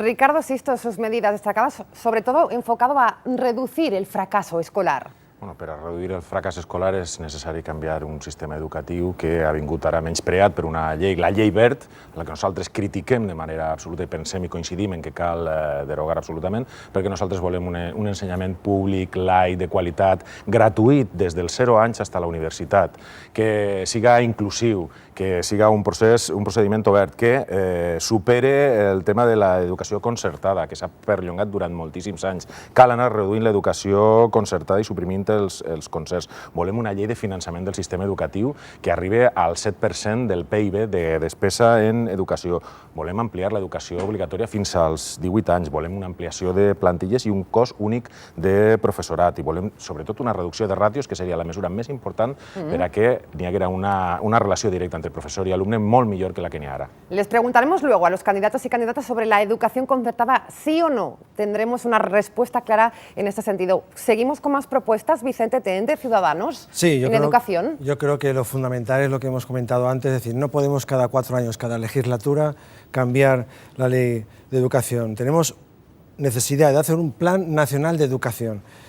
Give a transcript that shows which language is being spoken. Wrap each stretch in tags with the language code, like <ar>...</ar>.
<es>Ricardo Sisto, sus medidas destacadas, sobre todo enfocado a reducir el fracaso escolar.</es> <ca>Bueno, per a reduir el fracàs escolar és necessari canviar un sistema educatiu que ha vingut ara menyspreat per una llei, la llei Wert, la que nosaltres critiquem de manera absoluta i pensem i coincidim en que cal derogar absolutament, perquè nosaltres volem un ensenyament públic, laic, de qualitat, gratuït des dels 0 anys fins a la universitat, que siga inclusiu, que siga un procediment obert, que supere el tema de l'educació concertada, que s'ha perllongat durant moltíssims anys. Cal anar reduint l'educació concertada i suprimint els concerts. Volem una llei de finançament del sistema educatiu que arribi al 7% del PIB de despesa en educació. Volem ampliar l'educació obligatòria fins als 18 anys. Volem una ampliació de plantilles i un cost únic de professorat. I volem, sobretot, una reducció de ràtios, que seria la mesura més important per a que n'hi haguera una relació directa entre professor i alumne molt millor que la que n'hi ha ara.</ca> <es>Les preguntaremos luego a los candidatos y candidatas sobre la educación concertada, sí o no. Tendremos una respuesta clara en este sentido. Seguimos con más propuestas. Vicente Ten, de Ciudadanos, sí, en educación. Yo creo que lo fundamental es lo que hemos comentado antes, es decir, no podemos cada 4 años, cada legislatura, cambiar la ley de educación. Tenemos necesidad de hacer un plan nacional de educación.</es>